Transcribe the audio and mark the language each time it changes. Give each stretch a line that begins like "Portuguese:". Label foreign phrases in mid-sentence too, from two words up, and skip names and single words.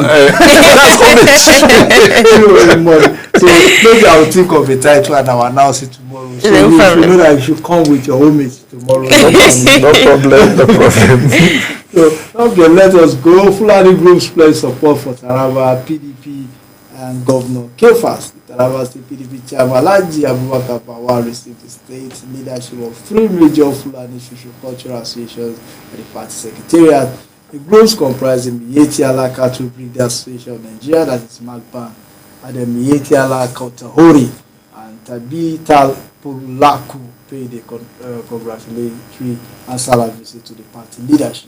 English: That's homage. You owe him money. So maybe I will think of a title and I will announce it tomorrow. So you know that you should come with your homage tomorrow. No problem. So okay, let us go. Fulani Groups pledge support for Taraba PDP and Governor Kefas. The Taraba State PDP Chairman Alhaji Abubakar Bawa received the state leadership of 3 major Fulani socio-cultural associations at the party secretariat. The groups comprising Miyetti Allah Cattle Breeders Association of Nigeria, that is MAGBAN, and the Miyetti Allah Kautahori and Tabital Pulaku paid a congratulatory and salary visit to the party leadership.